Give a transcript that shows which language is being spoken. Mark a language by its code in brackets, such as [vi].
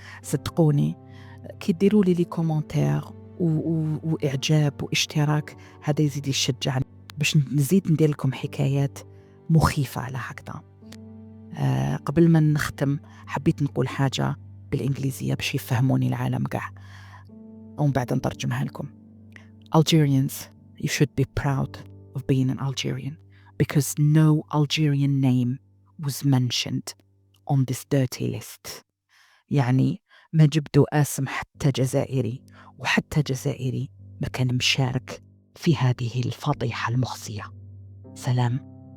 [ar] صدقوني كي ديروا لي كومنتير وإعجاب واشتراك، هذا يزيد يشجعني باش نزيد ندير لكم حكايات مخيفة على هكذا. قبل ما نختم حبيت نقول حاجة بالإنجليزية باش يفهموني العالم قاع، ومن بعد نترجمها لكم. [en] Algerians, you should be proud of being an Algerian because no Algerian name was mentioned on this dirty list. [ar] يعني ما جبدوا اسم حتى جزائري، وحتى جزائري ما كان مشارك في هذه الفضيحة المخزية. سلام.